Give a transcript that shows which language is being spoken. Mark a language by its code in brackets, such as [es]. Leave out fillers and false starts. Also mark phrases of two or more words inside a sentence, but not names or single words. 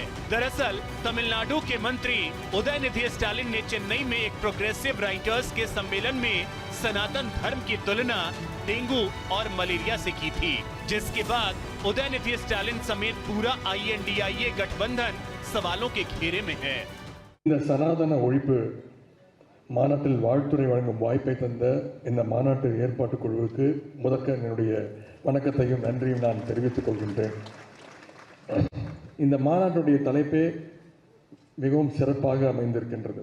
[hi] दरअसल तमिलनाडु के मंत्री उदयनिधि स्टालिन ने चेन्नई में एक [en] progressive writers [hi] के सम्मेलन में सनातन धर्म की तुलना डेंगू और मलेरिया से की थी, जिसके बाद उदयनिधि स्टालिन समेत पूरा INDIA गठबंधन सवालों के घेरे में है। [ta] இந்த சனாதன ஒழிப்பு மாநாட்டில் வாழ்த்துரை வழங்கும் வாய்ப்பை தந்த இந்த மாநாட்டு ஏற்பாட்டு குழுவுக்கு முதற்க என்னுடைய வணக்கத்தையும் நன்றியும் நான் தெரிவித்துக் கொள்கின்றேன். இந்த மாநாட்டுடைய தலைப்பே மிகவும் சிறப்பாக அமைந்திருக்கின்றது.